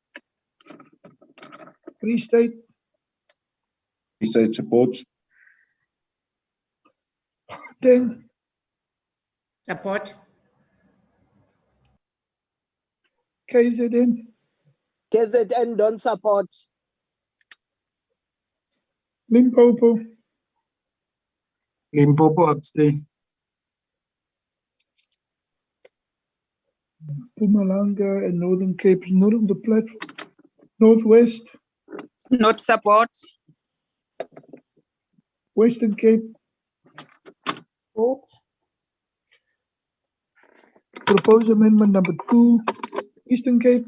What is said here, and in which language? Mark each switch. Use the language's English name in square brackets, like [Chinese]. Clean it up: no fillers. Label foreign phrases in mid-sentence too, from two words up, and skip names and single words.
[English] Free State. Free State supports. 10. Support. KZN. KZN don't support. Limpopo. Limpopo abstain. Mpumalanga and Northern Cape is not on the platform. Northwest. Not support. Western Cape. Support. Proposed amendment number 2. Eastern Cape.